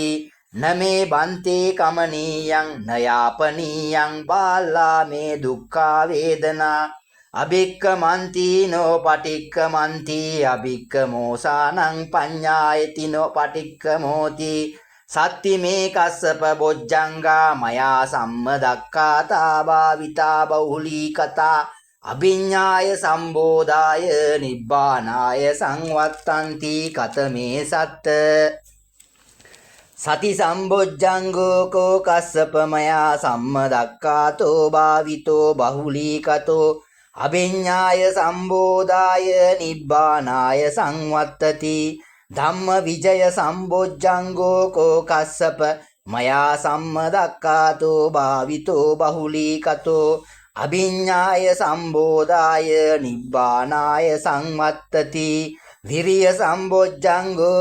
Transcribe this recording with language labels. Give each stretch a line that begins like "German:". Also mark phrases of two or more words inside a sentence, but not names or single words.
Pali: නමේ බන්තේ කමනීයං නයාපනීයං බාලා මේ දුක්ඛා වේදනා අභික්කමන්ති නෝ පටික්කමන්ති අභික්කමෝසානං පඤ්ඤායති නෝ පටික්කමෝති සත්ති මේ කස්සප බොජ්ජංගා මයා සම්මදක්ඛාතා භාවිතා බහුලී කතා අභිඤ්ඤාය සම්බෝධාය නිබ්බානාය සංවත්තන්ති කතමේ සත්ත සති සම්බොජ්ජංගෝ කෝ කස්සප මයා සම්මදක්ඛාතෝ භාවිතෝ බහුලී කතෝ අභිඤ්ඤාය සම්බෝධාය නිබ්බානාය සංවත්තති ධම්ම විජය සම්බොජ්ජංගෝ කෝ කස්සප මයා සම්මදක්ඛාතෝ භාවිතෝ බහුලී කතෝ අභිඤ්ඤාය සම්බෝධාය නිබ්බානාය සංවත්තති විරිය සම්බොජ්ජංගෝ